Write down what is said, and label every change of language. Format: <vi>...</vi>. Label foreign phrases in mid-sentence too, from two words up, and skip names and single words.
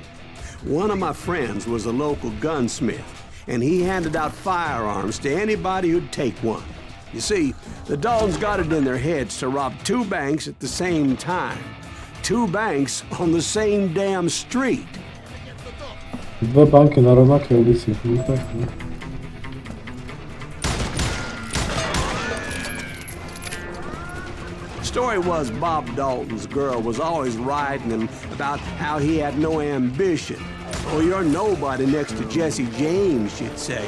<en>One of my friends was a local gunsmith, and he handed out firearms to anybody who'd take one. You see, the Daltons got it in their heads to rob 2 banks at the same time. 2 banks on the same damn street.</en> <sk>Dve banky na rovnaké ulici. Pekne.</sk> <en>Story was Bob Dalton's girl was always riding him about how he had no ambition. Oh, you're nobody next to Jesse James, she'd say.</en>